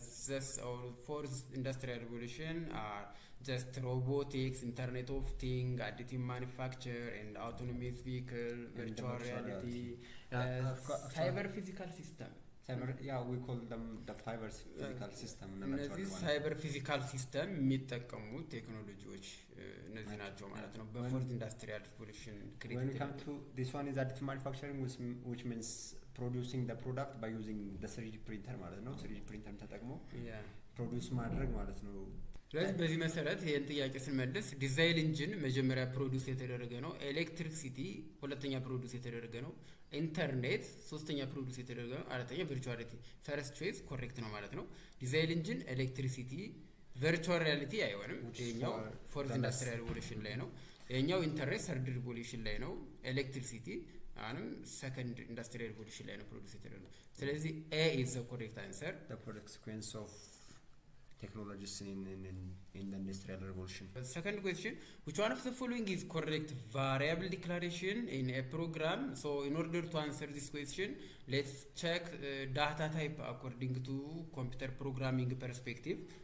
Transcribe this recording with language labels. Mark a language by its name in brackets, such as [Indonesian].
[English] this or fourth industrial revolution are just robotics, internet of things, additive manufacture and autonomous vehicle, virtual reality, cyber physical system. We call them the cyber physical system. [Amharic] እነዚህ [English] cyber physical system [Amharic] የሚጠቀሙ ቴክኖሎጂዎች እነዚህ ናቸው ማለት ነው። በፎርት ኢንዱስትሪያል ሪቮሉሽን ክሬት [English] when we come to this one is additive manufacturing, which means producing the product by using the 3D printer ማለት ነው። [Amharic] 3D printer ተጠቅሞ ፕሮዲዩስ ማድረግ ማለት ነው። ስለዚህ በዚህ መሰረት ይሄን ጥያቄ ስንመልስ ዲዛይን ኢንጂን መጀመሪያ ፕሮዲዩስ የተደረገ ነው። ኤሌክትሪሲቲ ሁለተኛ ፕሮዲዩስ የተደረገ ነው። ኢንተርኔት ሶስተኛ ፕሮዲዩስ የተደረገ ነው። አራተኛ ቨርቹዋሊቲ። ፈርስት ቾይስ ኮሬክት ነው ማለት ነው። ዲዛይን ኢንጂን፣ ኤሌክትሪሲቲ፣ ቨርቹዋል ሪያሊቲ አይሆንም። ይሄኛው ፎርዝ ኢንዱስትሪያል ሪቮሉሽን ላይ ነው። የኛው ኢንተረስት ሰርድ ሪቮሉሽን ላይ ነው ኤሌክትሪሲቲ አሁንም ሰከንድ ኢንዱስትሪያል ሪቮሉሽን ላይ ነው ፕሮዲዩስ የተደረገው ስለዚህ [English] ኤ ኢዝ ዘ ኮሬክት አንሰር the correct sequence of technologies in the industrial revolution. Second question, which one of the following is correct variable declaration in a program? So in order to answer this question, let's check data type according to computer programming perspective.